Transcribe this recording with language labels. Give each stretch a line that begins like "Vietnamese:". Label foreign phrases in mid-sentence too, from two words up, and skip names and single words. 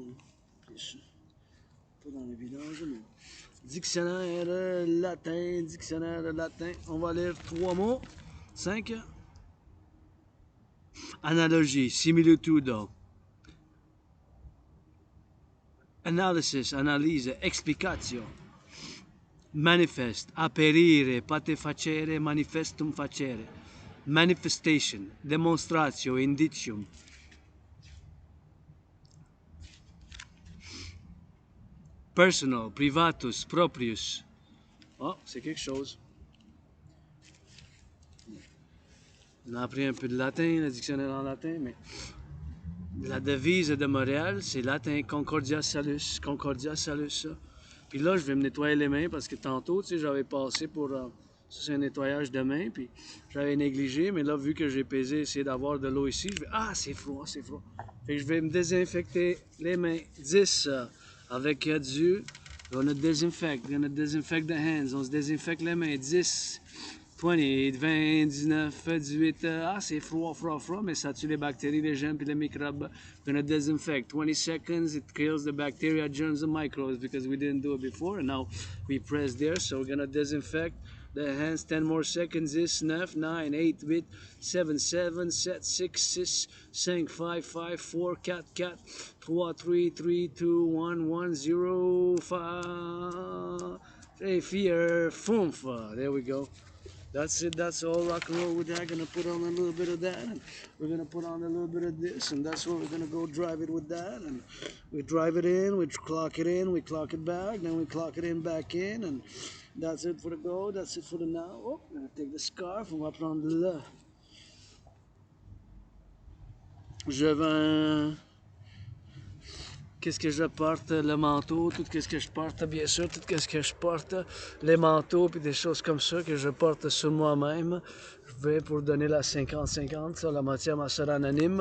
French: Pas dans les vidanges, non. Dictionnaire latin. On va lire 3 mots. 5. Analogie, similitude.
Latin: Analysis, analyse, explicatio. Manifest, aperire, pate facere, manifestum facere. Manifestation, demonstratio, indicium. Personal, privatus, proprius.
French: Oh, c'est quelque chose. On a appris un peu de latin, le dictionnaire en latin, mais la devise de Montréal, c'est latin,
Latin: Concordia Salus, Concordia Salus.
French: Puis là, je vais me nettoyer les mains parce que tantôt, tu sais, j'avais passé pour... ça, c'est un nettoyage de mains, puis j'avais négligé, mais là, vu que j'ai pesé, essayer d'avoir de l'eau ici, je vais... Ah, c'est froid. Fait que je vais me désinfecter les mains. 10, avec du... On a désinfect
English: the hands,
French: on se désinfecte les mains. 10, 20, 20, 19, 18, ah, c'est froid, mais ça tue les bactéries, les germes, puis les microbes.
English: We're gonna disinfect. 20 seconds, it kills the bacteria, germs, and microbes because we didn't do it before, and now we press there, so we're gonna disinfect the hands. 10 more seconds. 10, 9, 8, 8, 7, 7, 6, 6, 5, 5, 4, 4, 3, 3, 2, 1, 0, 5, 4, foomf. There we go. That's it, that's all. Rock and roll with that. Gonna put on a little bit of that, and we're gonna put on a little bit of this, and that's what we're gonna go drive it with that. And we drive it in, we clock it in, we clock it back, then we clock it in back in, and that's it for the go, that's it for the now. Oh, I'm gonna take the scarf,
French: on va prendre le... Je vais... Qu'est-ce que je porte? Le manteau, tout ce que je porte, bien sûr, tout ce que je porte, les manteaux, puis des choses comme ça que je porte sur moi-même. Je vais pour donner la 50-50, ça, la moitié à ma soeur anonyme.